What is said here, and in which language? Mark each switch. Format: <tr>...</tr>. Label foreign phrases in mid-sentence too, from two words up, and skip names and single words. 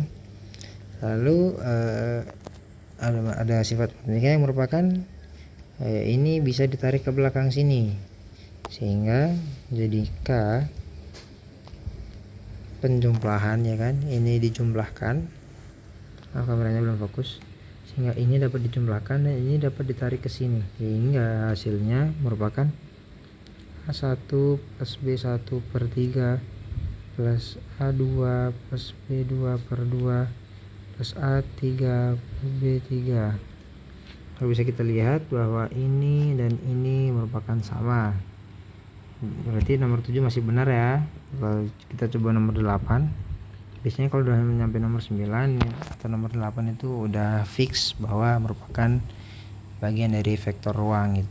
<id>Lalu ada sifat matematika yang merupakan ini bisa ditarik ke belakang sini sehingga jadi K penjumlahan ya kan, ini dijumlahkan. Kameranya belum fokus, sehingga ini dapat dijumlahkan dan ini dapat ditarik ke sini sehingga hasilnya merupakan A1 plus B1 per 3 plus A2 plus B2 per 2 plus A3 plus B3. Kalau bisa kita lihat bahwa ini dan ini merupakan sama, berarti nomor 7 masih benar ya. Kalau kita coba nomor 8, biasanya kalau udah nyampe nomor 9 atau nomor 8 itu udah fix bahwa merupakan bagian dari vektor ruang gitu.</id>